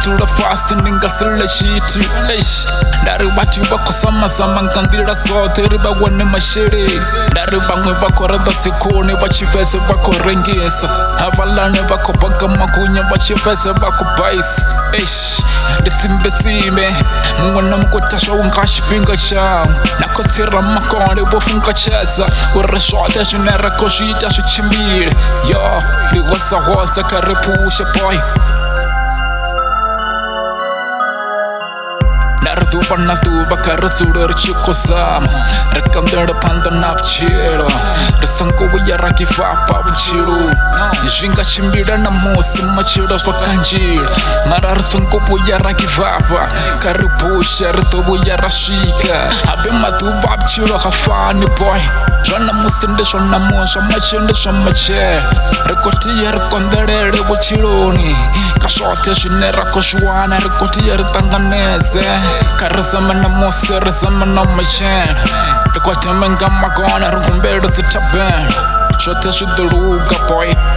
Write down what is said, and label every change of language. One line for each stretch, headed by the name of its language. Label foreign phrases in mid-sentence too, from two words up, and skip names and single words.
Venda: dzula fhasi ndi nga si ḽe tshithu nda ri vhathu vha khou zamazama nga nḓila dzoṱhe ri vha wane masheleni nda ri vhaṅwe vha khou reḓa dzikhuni vha tshi fhedza vha khou rengisa havhaḽani vha khou baga magunya vha tshi fhedza vha khou baisa ndi tsimbetsimbe muṅwe na muṅwe taswa u nga tshifhinga tshawe na khotsi Ramakone vho funkatshedza uri zwoṱhe zwine ra khou zwi ita zwi tshimbile yo ndi hosahosa kha ri phushe boy na ri ḓuvha na ḓuvha kha ri dzule ri tshi khou zama ri kanḓele phanḓa na vhutshilo ri songo vhuya ra
English: give up
Venda: vhutshiloni zwi nga tshimbila na musi matshilo zwa kanzhila mara ri songo vhuya ra
English: give up
Venda: kha ri phushe ri ḓo vhuya ra swika habe maḓuvha a vhutshilo ha fani boy zwa namusi ndi zwa namuswa matshelo ndi zwa matshelo ri khou tea ri konḓelele vhutshiloni kha zwoṱhe zwine ra khou zwi wana ri khou tea ri ṱanganedze kha ri zama namusi ri zama na matshelo ri khou thome nga magona ri humbele dzi thabelo zwoṱhe zwi ḓo luga boy